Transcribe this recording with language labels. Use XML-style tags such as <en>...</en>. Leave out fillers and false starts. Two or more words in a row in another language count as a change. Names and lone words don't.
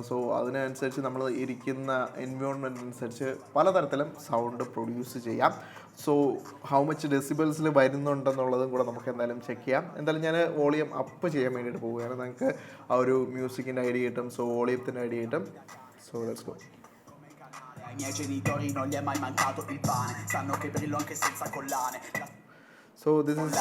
<ml>സോ അതിനനുസരിച്ച് നമ്മൾ ഇരിക്കുന്ന എൻവയോൺമെൻറ്റ് അനുസരിച്ച് പലതരത്തിലും</ml> <en>sound produce</en> <ml>ചെയ്യാം.</ml> <en>so how much decibels</en> <ml>വരുന്നുണ്ടെന്നുള്ളതും കൂടെ നമുക്ക് എന്തായാലും ചെക്ക് ചെയ്യാം. എന്തായാലും ഞാൻ</ml> <en>volume up</en> <ml>ചെയ്യാൻ വേണ്ടിയിട്ട് പോവുകയാണ്. നിങ്ങൾക്ക് ആ ഒരു മ്യൂസിക്കിൻ്റെ ഐഡിയ കിട്ടും, സോ വോളിയത്തിൻ്റെ ഐഡിയ കിട്ടും.</ml> <en>so let's go.</en> <it>Ai miei genitori non gli è mai mancato il pane, sanno che brillo anche senza collane.</it> <en>So this is</en>